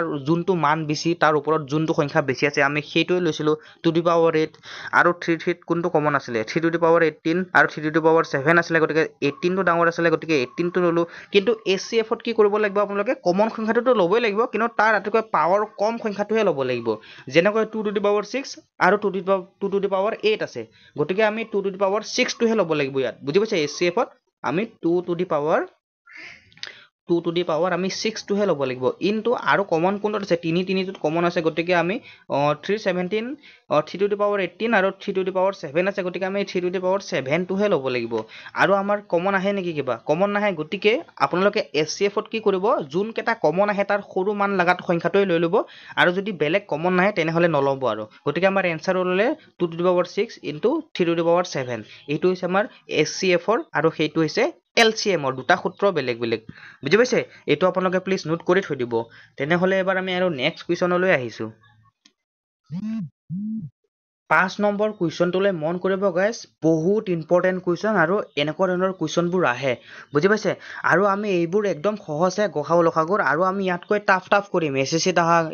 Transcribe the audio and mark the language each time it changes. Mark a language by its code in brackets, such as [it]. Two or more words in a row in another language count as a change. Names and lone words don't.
[as] যোনটো মান বেছি তাৰ ওপৰত যোনটো সংখ্যা বেছি আছে আমি সেইটোৱে লৈছিলো 2 [en] to the power [as] 8 আৰু 3 3 কোনটো কমন আছিলে 3 [en] to the power [as] 18 আৰু 3 [en] to the power [as] 7 আছিলে গতিকে 18 টো ডাঙৰ আছিলে গতিকে 18 টো ললো কিন্তু SCF ত কি কৰিব লাগিব আপোনালোকে কমন সংখ্যাটো ল'বই লাগিব কিন্তু তাৰ আটাইতকৈ পাৱাৰ কম সংখ্যাটোহে ল'ব লাগিব যেনেকৈ 2 [en] to the power [as] 6 আৰু 2 [en] to the power [as] 8 আছে গতিকে আমি 2 [en] to the power [as] 6 টোহে ল'ব লাগিব ইয়াত বুজি পাইছে SCF ত আমি 2 [en] to the power [as] আমি 6 টোহে ল'ব লাগিব ইনটু আৰু কমন কোনটোত আছে 3 3 টোত কমন আছে গতিকে আমি 317 3 [en] to the power [as] 18 আৰু 3 [en] to the power [as] 7 আছে গতিকে আমি 3 [en] to the power [as] 7 টোহে ল'ব লাগিব আৰু আমাৰ কমন আহে নেকি কিবা কমন নাহে গতিকে আপোনালোকে SCF ত কি কৰিব যোন কেটা কমন আহে তাৰ সৰু মান লাগাত সংখ্যাটোৱে লৈ ল'ব আৰু যদি বেলেগ কমন নাহে তেনেহলে নল'ব আৰু গতিকে আমাৰ এনসাৰ ওলালে 2 [en] to the power 6 into 3 to the power 7 [as] এইটো হৈছে আমাৰ SCF ৰ আৰু সেইটো হৈছে LCM ৰ দুটা সূত্ৰ বেলেগ বেলেগ বুজি পাইছে এইটো আপোনালোকে প্লিজ নোট কৰি থৈ দিব তেনেহলে এবাৰ আমি আৰু নেক্সট কুৱেশ্যনলৈ আহিছো 5 নম্বৰ কুৱেশ্যনটোলৈ মন কৰিব গাইজ বহুত [en] important question [as] আৰু এনেকুৱা ধৰণৰ কুৱেশ্যনবোৰ আহে বুজি পাইছে আৰু আমি এইবোৰ একদম সহজে গসাউ লসাগুৰ আৰু আমি ইয়াতকৈ টাফ কৰিম SSC ত আহা